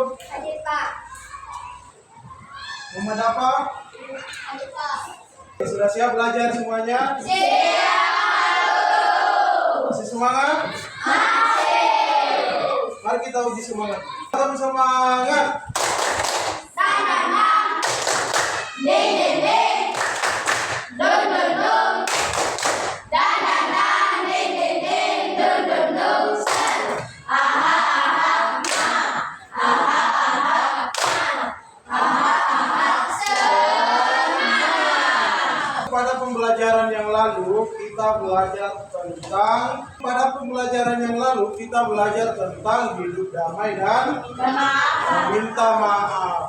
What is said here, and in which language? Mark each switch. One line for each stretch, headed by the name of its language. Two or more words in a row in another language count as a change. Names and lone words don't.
Indonesian: Hadir, Pak. Muhammad Apa. Hadir, Pak. Sudah siap belajar semuanya? Siap. Masih semangat? Masih. Mari kita uji semangat. Tetap semangat. Tananang. Ding, ding, ding. Dun, dun, dun. Tananang. Ding, ding, ding. Dun, dun, dun. Sen. Aha, aha, ma. Aha, aha, ma. Aha, aha, semangat. Pada pembelajaran yang lalu kita belajar tentang hidup damai dan minta maaf.